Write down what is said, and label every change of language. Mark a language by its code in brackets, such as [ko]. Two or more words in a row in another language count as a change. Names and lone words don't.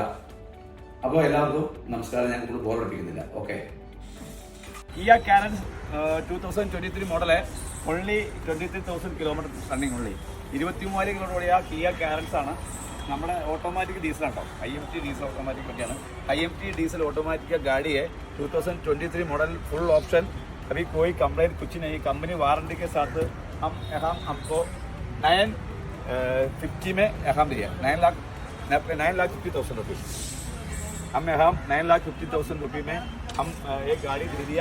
[ml] അപ്പോൾ എല്ലാവർക്കും നമസ്കാരം. ഞാൻ കൂടുതൽ ബോറടിപ്പിക്കുന്നില്ല. ഓക്കെ. Kia Carens 2023 മോഡൽ है. [en] Only 23,000 kilometer running. [ml] ഓൺലി 23,000 കിലോമീറ്റർ ഓടിയ കിയ കാരൻസ് ആണ്. നമ്മുടെ [en] automatic diesel [ml] ആട്ടോ, [en] IMT diesel automatic [ml] ഒക്കെയാണ്. [hi] IMT [en] diesel automatic [hi] गाड़ी है. 2023 मॉडल, [en] full option. [hi] अभी कोई कंप्लेंट कुछ नहीं, [en] company warranty [hi] के साथ हम हमको 950 में दिया. 9,50,000 रुपये हम 9,50,000 रुपये में हम एक गाड़ी दे दिया.